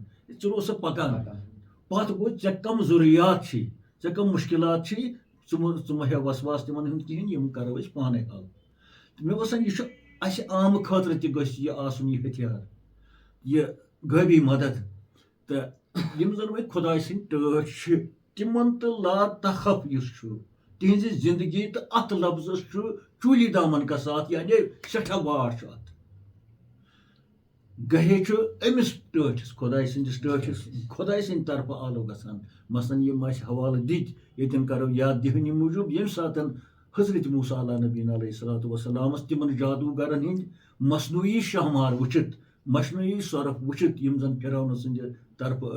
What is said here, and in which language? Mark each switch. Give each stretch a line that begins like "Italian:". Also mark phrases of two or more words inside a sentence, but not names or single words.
Kashmiri: ژٕ روز سا پکان پتھ گوٚو ژےٚ کم ضروٗریات چھِ ژےٚ کم مُشکلات چھِ ژٕ مہ ہیٚو وسواس تِمن ہُنٛد کِہینۍ یِم کرو أسۍ پانے حل تہٕ مےٚ باسان یہِ چھُ اَسہِ عامہٕ خٲطرٕ تہِ گژھِ یہِ آسُن یہِ ہتھیار یہِ غٲبی مدد تہٕ یِم زن وۄنۍ خۄداے سٕنٛدۍ ٹٲٹھۍ چھِ تِمن تہٕ
Arabic: لا تخف
Kashmiri: یُس چھُ تِہنٛزِ زندگی تہٕ اتھ لفظس چھُ
Urdu: چوٗلی دامن کا ساتھ
Kashmiri: یعنی سٮ۪ٹھاہ واٹھ چھُ اتھ گہے چھُ أمِس ٹٲٹھِس خۄداے سٕنٛدِس ٹٲٹھِس خۄداے سٕنٛدِ طرفہٕ آلو گژھان مثلاً یِم اَسہِ حوالہٕ دِتۍ ییٚتٮ۪ن کرو یاد دِہنہِ موٗجوٗب ییٚمہِ ساتہٕ حضرت موسیٰ
Arabic: علیٰ نبیٖن علیہ الصلوۃ والسلامس
Kashmiri: تِمن جادوٗگرن ہٕنٛدۍ مصنوعی شاہمار وٕچھِتھ مصنوعی سۄرپھ وٕچھِتھ یِم زن فِرعون سٕنٛدِ طرفہٕ